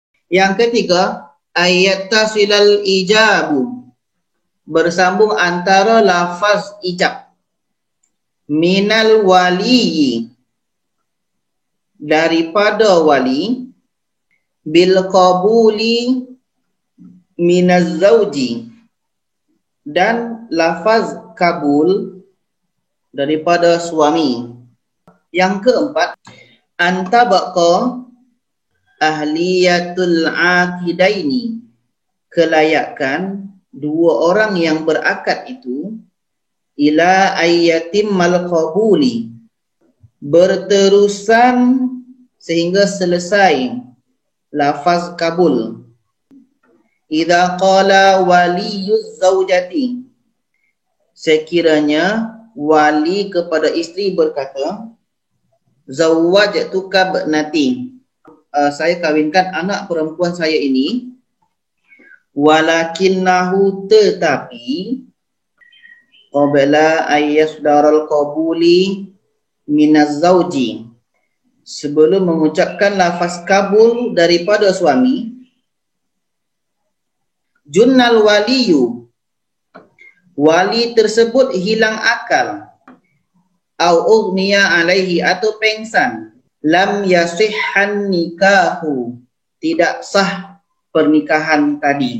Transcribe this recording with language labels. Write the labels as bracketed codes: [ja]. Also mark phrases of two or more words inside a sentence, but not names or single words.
[ms] Yang ketiga, [ar] ayattasilal ijabu, [ms] bersambung antara lafaz ijab, [ar] minal waliyi, [ms] daripada wali, [ar] bil qabuli minaz zawji, [ms] dan lafaz kabul daripada suami. Yang keempat, [ar] antabaqa ahliyatul aqidaini, [ms] kelayakan dua orang yang berakad itu, [ar] ila ayyatim mal qabuli, [ms] berterusan sehingga selesai lafaz kabul. [ar] Idza qala waliyuz zaujati, [ms] sekiranya wali kepada isteri berkata, [ar] zawwajtuka binati, [ms] saya kawinkan anak perempuan saya ini, [ar] walakinnahu, [ms] tetapi, [ar] qabla ayyasdaral qabuli minaz zawji, [ms] sebelum mengucapkan lafaz kabul daripada suami, [ar] junnal waliyu, [ms] wali tersebut hilang akal, [ar] au ughniya alaihi, [ms] atau pengsan, [ar] lam yasihhan nikahu, [ms] tidak sah pernikahan tadi.